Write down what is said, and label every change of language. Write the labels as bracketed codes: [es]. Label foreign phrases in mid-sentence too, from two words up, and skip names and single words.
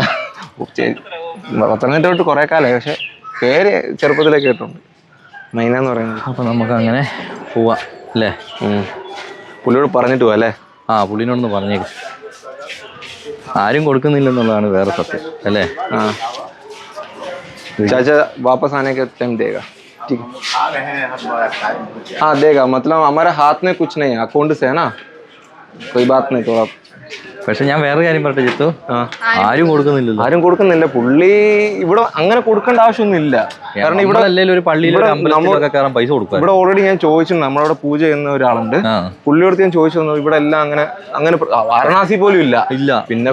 [ml] പത്തനംതിട്ട തൊട്ട് കുറെ കാലമായി, പക്ഷെ പേര് ചെറുപ്പത്തിലേ കേട്ടുണ്ട്, മൈന എന്ന് പറയുന്നത്. അപ്പൊ നമുക്ക് അങ്ങനെ പോവാ അല്ലേ? പുള്ളിയോട് പറഞ്ഞിട്ട് പോവാ അല്ലേ? പുള്ളിനോടൊന്ന് പറഞ്ഞേക്കും. ആരും കൊടുക്കുന്നില്ലെന്നുള്ളതാണ് വേറെ സത്യം അല്ലേ? [hi] चाचा वापस आने के टाइम देगा, ठीक है? हाँ देगा, मतलब हमारे हाथ में कुछ नहीं है, अकाउंट से है ना, कोई बात नहीं थोड़ा. [ml] പക്ഷെ ഞാൻ വേറെ കാര്യം പറയട്ടെ ജിത്തു, ആരും കൊടുക്കുന്നില്ല. പുള്ളി ഇവിടെ അങ്ങനെ കൊടുക്കേണ്ട ആവശ്യമൊന്നും ഇല്ല. കാരണം ഇവിടെ ഒരു പള്ളിയിൽ പൈസ കൊടുക്കും. ഇവിടെ ഓൾറെഡി ഞാൻ ചോദിച്ചിട്ടുണ്ട്, നമ്മളവിടെ പൂജ ചെയ്യുന്ന ഒരാളുണ്ട്, പുള്ളിയോട് ഞാൻ ചോദിച്ചു തന്നു. ഇവിടെ എല്ലാം അങ്ങനെ വാരണാസി പോലും ഇല്ല. പിന്നെ